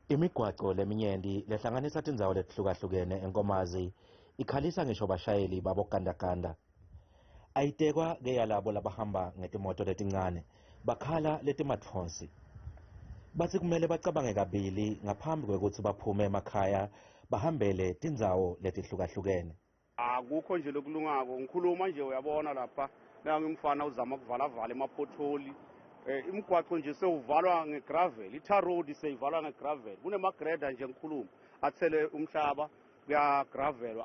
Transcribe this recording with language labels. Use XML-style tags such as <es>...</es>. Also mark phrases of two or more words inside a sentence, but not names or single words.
<ss>Imigwaqo leminyenti lehlanganisa tindzawo letihlukahlukene eNkomazi ikhalisa ngisho bashayeli babogandaganda. Ayitekwa ke yalabo labahamba ngetimoto letincane bakhala letimatfonsi. Batsi kumele bacabange kabili ngaphambi kwekutsi baphume emakhaya bahambele tindzawo letihlukahlukene. Akukho nje lokulungako ngikhuluma nje uyabona lapha ngimfana uzama kuvala emapotholi. Imigwaqo nje sewuvalwa ngegravel, i-tar road seyivalwa ngegravel. Kunemagreda nje ngikhuluma athele umhlaba kuya gravel.</ss>